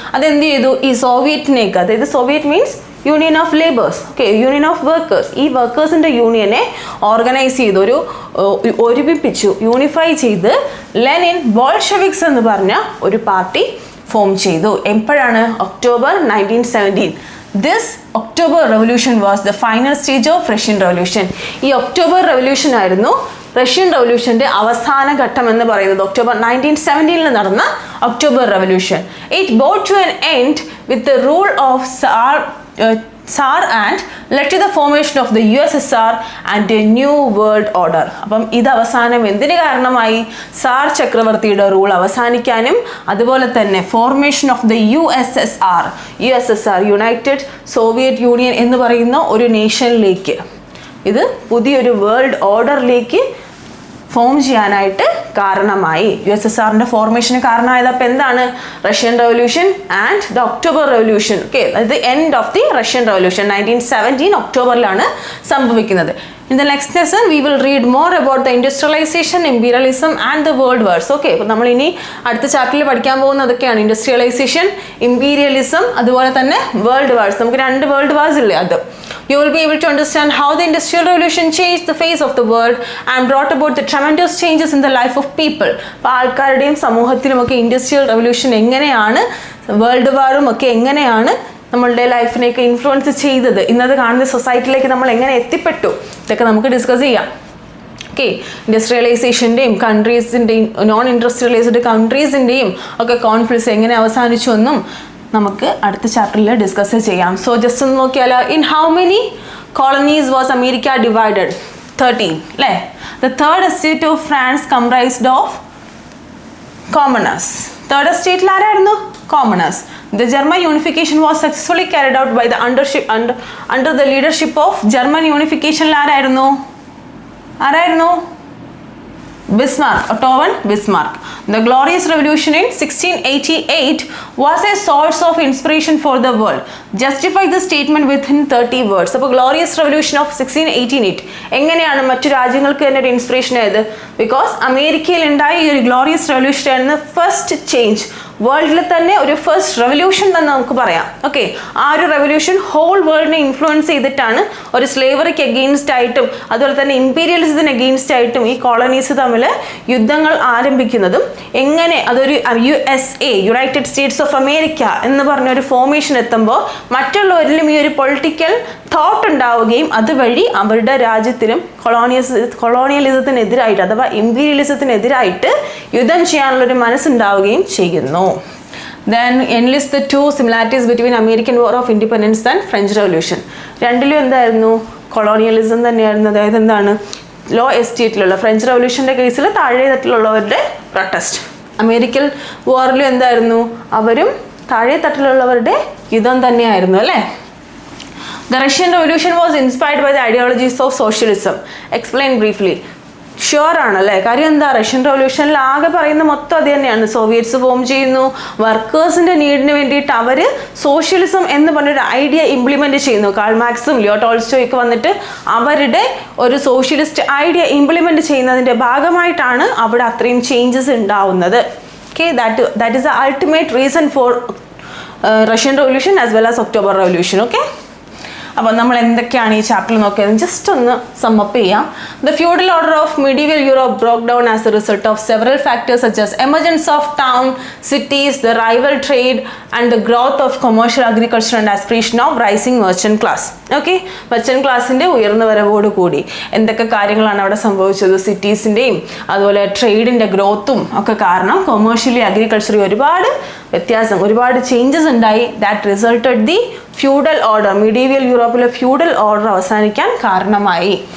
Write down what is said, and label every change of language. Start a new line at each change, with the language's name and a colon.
Malayalam: അതെന്ത് ചെയ്തു, ഈ സോവിയറ്റിനേക്ക്, അതായത്
English: Soviet means union of labours,
Malayalam: okay, union of workers, ഈ വർക്കേഴ്സിൻ്റെ യൂണിയനെ ഓർഗനൈസ് ചെയ്ത് ഒരുമിപ്പിച്ചു, യൂണിഫൈ ചെയ്ത് ലെനിൻ ബോൾഷെവിക്സ് എന്ന് പറഞ്ഞ ഒരു പാർട്ടി ഫോം ചെയ്തു. എപ്പോഴാണ്?
English: October 1917. This October revolution was the final stage of Russian revolution.
Malayalam: ഈ ഒക്ടോബർ റെവല്യൂഷൻ ആയിരുന്നു റഷ്യൻ റെവല്യൂഷന്റെ അവസാന ഘട്ടം എന്ന് പറയുന്നത്. ഒക്ടോബർ 1917 നടന്ന October revolution.
English: It brought to an end with the rule of Tsar and led to the formation of the USSR and a new world order.
Malayalam: അപ്പം ഇത് അവസാനം എന്തിന് കാരണമായി? സാർ ചക്രവർത്തിയുടെ റൂൾ അവസാനിക്കാനും അതുപോലെ തന്നെ formation of the USSR, United Soviet union എന്ന് പറയുന്ന ഒരു നേഷനിലേക്ക്, ഇത് പുതിയൊരു വേൾഡ് ഓർഡറിലേക്ക് ഫോം ചെയ്യാനായിട്ട് കാരണമായി. USSRന്റെ ഫോർമേഷന് കാരണമായത് അപ്പം എന്താണ്?
English: Russian revolution and the October revolution.
Malayalam: Okay, അതായത്
English: end of the Russian revolution
Malayalam: 1917 ഒക്ടോബറിലാണ് സംഭവിക്കുന്നത്.
English: In the next lesson, we will read more about the industrialization, imperialism and the world wars.
Malayalam: Okay, അപ്പോൾ നമ്മൾ ഇനി അടുത്ത ചാപ്റ്ററിൽ പഠിക്കാൻ പോകുന്നതൊക്കെയാണ് ഇൻഡസ്ട്രിയലൈസേഷൻ, ഇമ്പീരിയലിസം, അതുപോലെ തന്നെ വേൾഡ് വാർസ്. നമുക്ക് 2 വേൾഡ് വാർസ് ഇല്ലേ, അത്.
English: You will be able to understand how the Industrial Revolution changed the face of the world and brought about the tremendous changes in the life of people.
Malayalam: അപ്പോൾ ആൾക്കാരുടെയും സമൂഹത്തിലുമൊക്കെ industrial revolution എങ്ങനെയാണ്, world വാറും ഒക്കെ എങ്ങനെയാണ് നമ്മളുടെ ലൈഫിനെയൊക്കെ influence ചെയ്തത്, ഇന്നത് കാണുന്ന സൊസൈറ്റിയിലേക്ക് നമ്മൾ എങ്ങനെ എത്തിപ്പെട്ടു, ഇതൊക്കെ നമുക്ക് ഡിസ്കസ് ചെയ്യാം. ഓക്കെ, ഇൻഡസ്ട്രിയലൈസേഷൻ്റെയും കൺട്രീസിൻ്റെയും നോൺ ഇൻഡസ്ട്രിയലൈസ്ഡ് കൺട്രീസിൻ്റെയും ഒക്കെ കോൺഫ്ലിക്ട്സ് എങ്ങനെ അവസാനിച്ചു എന്നും നമുക്ക് അടുത്ത ചാപ്റ്ററിൽ ഡിസ്കസ് ചെയ്യാം.
English: so just
Malayalam: ഒന്ന് നോക്കിയാലോ,
English: In how many colonies was America divided? 13 അല്ലേ. The third estate of France comprised of commoners.
Malayalam: Third എസ്റ്റേറ്റിൽ ആരായിരുന്നു? Commoners.
English: The German unification was successfully carried out by the under the leadership of German unification
Malayalam: ആരായിരുന്നു? ആരായിരുന്നു?
English: Bismarck, Otto von Bismarck. The Glorious Revolution in 1688 was a source of inspiration for the world. Justify the statement within 30 words.
Malayalam: അപ്പോൾ Glorious Revolution of 1688 എങ്ങനെയാണ് മറ്റു രാജ്യങ്ങൾക്ക് തന്നെ ഒരു inspiration ആയത്? Because അമേരിക്കയിൽ ഉണ്ടായ ഈ ഒരു ഗ്ലോറിയസ് റെവല്യൂഷൻ ആയിരുന്നു ഫസ്റ്റ് ചേഞ്ച്, വേൾഡിൽ തന്നെ ഒരു ഫസ്റ്റ് റെവല്യൂഷൻ തന്നെ നമുക്ക് പറയാം. ഓക്കെ, ആ ഒരു റെവല്യൂഷൻ ഹോൾ വേൾഡിനെ ഇൻഫ്ലുവൻസ് ചെയ്തിട്ടാണ് ഒരു സ്ലേവറിക്ക് അഗെയിൻസ്റ്റ് ആയിട്ടും അതുപോലെ തന്നെ ഇമ്പീരിയലിസത്തിന് അഗെയിൻസ്റ്റ് ആയിട്ടും ഈ കോളനീസ് തമ്മിൽ യുദ്ധങ്ങൾ ആരംഭിക്കുന്നതും എങ്ങനെ അതൊരു USA United States of America എന്ന് പറഞ്ഞ ഒരു ഫോർമേഷൻ എത്തുമ്പോൾ മറ്റുള്ളവരിലും ഈ ഒരു പൊളിറ്റിക്കൽ തോട്ട് ഉണ്ടാവുകയും അതുവഴി അവരുടെ രാജ്യത്തിനും കൊളോണിയലിസത്തിനെതിരായിട്ട് അഥവാ ഇമ്പീരിയലിസത്തിനെതിരായിട്ട് യുദ്ധം ചെയ്യാനുള്ളൊരു മനസ്സുണ്ടാവുകയും ചെയ്യുന്നു.
English: Then enlist the two similarities between American War of Independence and French Revolution.
Malayalam: രണ്ടിലും എന്തായിരുന്നു? കൊളോണിയലിസം തന്നെയായിരുന്നു. അതായത് എന്താണ്? ലോ എസ്റ്റേറ്റിലുള്ള ഫ്രഞ്ച് റവല്യൂഷൻ്റെ കേസിൽ താഴെ തട്ടിലുള്ളവരുടെ പ്രൊട്ടസ്റ്റ്. അമേരിക്കൻ വാറിലും എന്തായിരുന്നു? അവരും താഴെ തട്ടിലുള്ളവരുടെ യുദ്ധം തന്നെയായിരുന്നു അല്ലേ?
English: The Russian Revolution was inspired by the ideologies of socialism. Explain briefly.
Malayalam: Sure ആണല്ലേ? കാര്യം എന്താ? റഷ്യൻ റവല്യൂഷനിൽ ആകെ പറയുന്ന മൊത്തം അത് തന്നെയാണ്. സോവിയറ്റ്സ് ഫോം ചെയ്യുന്നു, വർക്കേഴ്സിന്റെ നീഡിന് വേണ്ടിയിട്ട് അവർ സോഷ്യലിസം എന്ന് പറഞ്ഞൊരു ഐഡിയ ഇംപ്ലിമെന്റ് ചെയ്യുന്നു. കാൾ മാർക്സും ലിയോ ടോൾസ്റ്റോയൊക്കെ വന്നിട്ട് അവരുടെ ഒരു സോഷ്യലിസ്റ്റ് ഐഡിയ ഇംപ്ലിമെന്റ് ചെയ്യുന്നതിന്റെ ഭാഗമായിട്ടാണ് അവിടെ അത്രയും ചേഞ്ചസ് ഉണ്ടാവുന്നത്.
English: Okay, that is the ultimate reason for Russian revolution as well as October revolution.
Malayalam: Okay, അപ്പോൾ നമ്മൾ എന്തൊക്കെയാണ് ഈ ചാപ്റ്ററിൽ നോക്കിയത് ജസ്റ്റ് ഒന്ന് സമ്മപ്പ് ചെയ്യാം.
English: The feudal order of medieval Europe broke down as a result of several factors such as emergence of town, cities, the rival trade and the growth of commercial agriculture and aspiration of rising merchant class.
Malayalam: Okay, merchant ക്ലാസിൻ്റെ ഉയർന്നു വരവോട് കൂടി എന്തൊക്കെ കാര്യങ്ങളാണ് അവിടെ സംഭവിച്ചത്? സിറ്റീസിൻ്റെയും അതുപോലെ ട്രേഡിൻ്റെ ഗ്രോത്തും ഒക്കെ കാരണം commercially അഗ്രികൾച്ചറി ഒരുപാട് വ്യത്യാസം, ഒരുപാട് ചേഞ്ചസ് ഉണ്ടായി.
English: that resulted the feudal order,
Malayalam: മീഡീവിയൽ യൂറോപ്പിലെ ഫ്യൂഡൽ ഓർഡർ അവസാനിക്കാൻ കാരണമായി.